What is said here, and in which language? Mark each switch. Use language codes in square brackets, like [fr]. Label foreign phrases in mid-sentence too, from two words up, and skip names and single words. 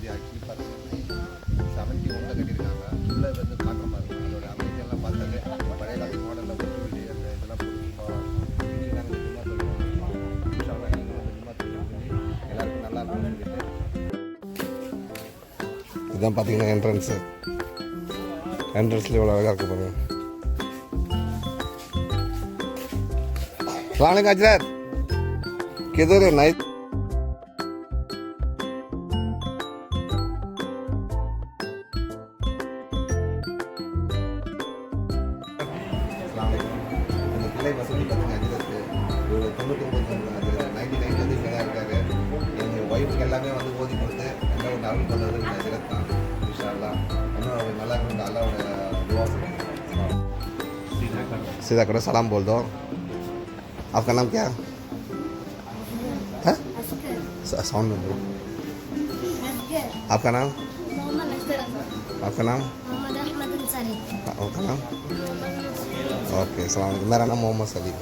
[ta] ஆக்சுவலி பார்த்தீங்கன்னா 71 கட்டியிருக்காங்க. உள்ளே வந்து பார்க்குற மாதிரி அதோட அமைதியெல்லாம் பார்த்தாலே பழைய காலத்து மாடலில் ஒரு வீடு அந்த இதெல்லாம் போட்டு நாங்கள் சும்மா சொல்லுவோம். நீங்கள் வந்து சும்மா சொல்லி எல்லாருக்கும் நல்லா இருக்கும்னு சொல்லிட்டு இதுதான் பார்த்தீங்கன்னா என்ட்ரன்ஸில் இவ்வளோ அழகாக இருக்கு பாருங்க. [ar] السلام عليكم Ajrat. [hi] Kiधर है नाइट? [ar] السلام عليكم. [ta] இந்த கிளை மசூதி பார்த்தீங்க அஜரத் ஒரு 99 வந்து இங்கே தான் இருக்காரு. எங்கள் ஒய்ஃப்க்கு எல்லாமே வந்து ஓதி கொடுத்து எல்லாம் ஒரு அருள் பண்ணது இந்த அஜரத் தான். [ar] إن شاء الله [ta] இன்னும் நல்லா இருக்கும். அல்லாவோட துஆ சொல்லுங்கள். [hi] सीधा करो, सलाम बोल दो. आपका नाम क्या है? साउंड में बोलो. आपका नाम? आपका नाम? आपका नाम? ओके, [ar] السلام عليكم. [hi] मेरा नाम मोहम्मद सलीम.